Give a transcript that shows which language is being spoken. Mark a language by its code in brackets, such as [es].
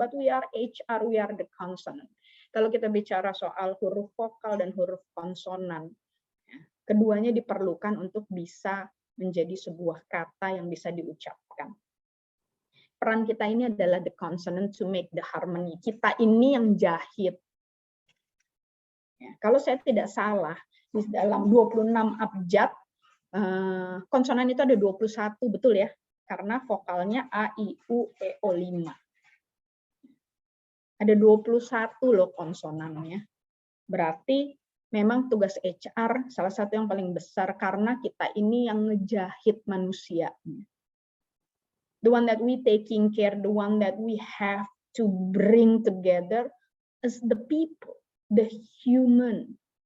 [en] But we are HR, we are the consonant. [id] Kalau kita bicara soal huruf vokal dan huruf konsonan, keduanya diperlukan untuk bisa menjadi sebuah kata yang bisa diucapkan. Peran kita ini adalah [en] the consonant to make the harmony. [id] Kita ini yang jahit. Ya, kalau saya tidak salah, di dalam 26 abjad, konsonan itu ada 21, betul ya? Karena vokalnya A, I, U, E, O, 5. Ada 21 loh konsonannya. Berarti memang tugas HR salah satu yang paling besar, karena kita ini yang ngejahit manusia. [en] The one that we taking care, the one that we have to bring together is the people, the human.